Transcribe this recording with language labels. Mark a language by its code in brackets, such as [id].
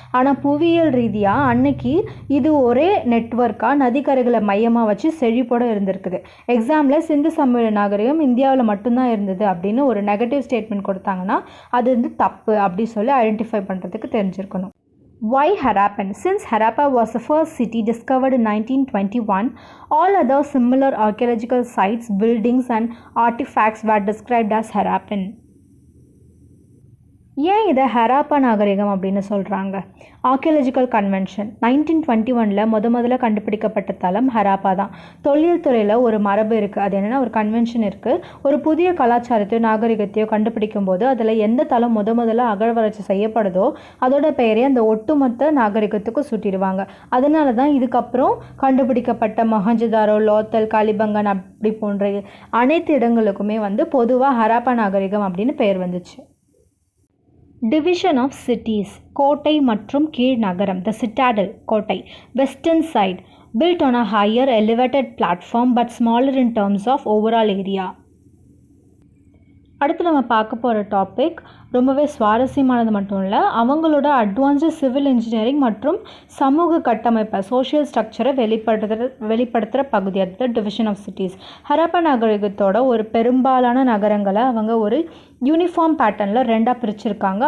[ta] ஆனால் புவியியல் ரீதியாக அன்னைக்கு இது ஒரே நெட்வொர்க்காக நதிக்கரைகளை மையமாக வச்சு செழிப்போடு இருந்திருக்குது. எக்ஸாமில் சிந்து சமவெளி நாகரிகம் இந்தியாவில் மட்டும்தான் இருந்தது அப்படின்னு ஒரு நெகட்டிவ் ஸ்டேட்மெண்ட் கொடுத்தாங்கன்னா அது வந்து தப்பு அப்படி சொல்லி ஐடென்டிஃபை பண்ணுறதுக்கு தெரிஞ்சிருக்கணும். [en] Why Harappan? Since Harappa was the first city discovered in 1921, all other similar archaeological sites, buildings and artifacts were described as Harappan. [ta] ஏன் இதை ஹராப்பா நாகரிகம் அப்படின்னு சொல்கிறாங்க? ஆர்கியாலஜிக்கல் கன்வென்ஷன் 1921 முதல்ல கண்டுபிடிக்கப்பட்ட தளம் ஹராப்பா தான். தொழில் துறையில் ஒரு மரபு இருக்குது. அது என்னென்னா ஒரு கன்வென்ஷன் இருக்குது. ஒரு புதிய கலாச்சாரத்தையோ நாகரிகத்தையோ கண்டுபிடிக்கும் போது அதில் எந்த தளம் முதல்ல அகழ்வாராய்ச்சி செய்யப்படுதோ அதோட பெயரே அந்த ஒட்டுமொத்த நாகரிகத்துக்கும் சுட்டிடுவாங்க. அதனால தான் இதுக்கப்புறம் கண்டுபிடிக்கப்பட்ட மொஹஞ்சதாரோ, லோத்தல், காலிபங்கன் அப்படி போன்ற அனைத்து இடங்களுக்குமே வந்து பொதுவாக ஹராப்பா நாகரிகம் அப்படின்னு பெயர் வந்துச்சு. [en] Division of cities. [ta] கோட்டை மற்றும் கீழ் நகரம். [en] The citadel கோட்டை. Western side built on a higher elevated platform but smaller in terms of overall area. [ta] அடுத்து நம்ம பார்க்க போகிற டாபிக் ரொம்பவே சுவாரஸ்யமானது மட்டும் இல்லை, அவங்களோட அட்வான்ஸ்டு சிவில் இன்ஜினியரிங் மற்றும் சமூக கட்டமைப்பை சோஷியல் ஸ்ட்ரக்சரை வெளிப்படுத்துகிற பகுதி. அது டிவிஷன் ஆஃப் சிட்டிஸ். ஹரப்பா நாகரிகத்தோட ஒரு பெரும்பாலான நகரங்களை அவங்க ஒரு யூனிஃபார்ம் பேட்டர்னில் ரெண்டாக பிரிச்சிருக்காங்க.